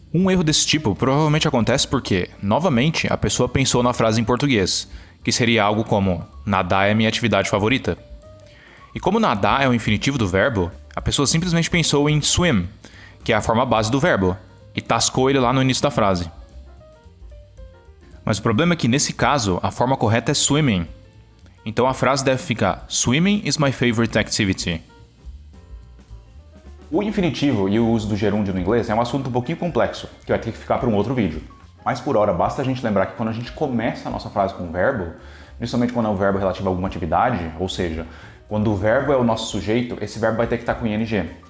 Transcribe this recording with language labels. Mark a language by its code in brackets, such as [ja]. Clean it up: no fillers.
[pt] Um erro desse tipo provavelmente acontece porque, novamente, a pessoa pensou na frase em português, que seria algo como nadar é minha atividade favorita. E como nadar é o infinitivo do verbo, a pessoa simplesmente pensou em swim, que é a forma base do verbo, e tascou ele lá no início da frase. Mas o problema é que, nesse caso, a forma correta é swimming. Então a frase deve ficar [en] Swimming is my favorite activity. [pt] O infinitivo e o uso do gerúndio no inglês é um assunto um pouquinho complexo, que vai ter que ficar para um outro vídeo. Mas por hora, basta a gente lembrar que quando a gente começa a nossa frase com um verbo, principalmente quando é um verbo relativo a alguma atividade, ou seja, quando o verbo é o nosso sujeito, esse verbo vai ter que estar com ing.